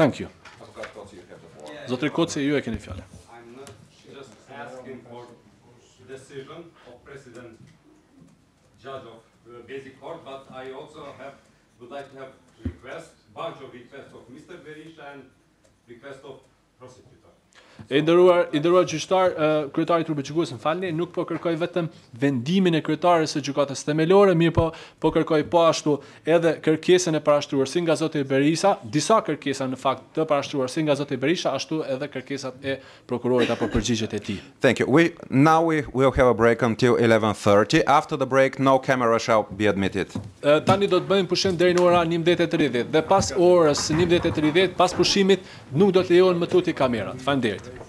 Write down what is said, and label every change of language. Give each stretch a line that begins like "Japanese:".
English: Thank you.
Albanian: Zotri Koci, ju e keni fjalën.
English: I'm not just asking for decision of President Judge of Basic Court, but I also would like to have bunch of requests of Mr. Berisha and request of prosecutor.
Albanian: I nderuar gjyqtar, kryetari i trupit gjykues, më falni, nuk po kërkoj vetëm vendimin e kryetares së gjykatës themelore, mirë po kërkoj po ashtu edhe kërkesën e parashtruar si nga zoti Berisha, disa kërkesa në fakt të parashtruar si nga zoti Berisha, ashtu edhe kërkesat e prokurorit apo përgjigjet e tij.
English: Thank you. We will have a break until 11:30. After the break, no camera shall be admitted.
Albanian: Tani do të bëjmë pushim deri në ora 19:30 dhe pas orës 19:30, pas pushimit, nuk do të lejohen më tutje kamerat. Faleminderit.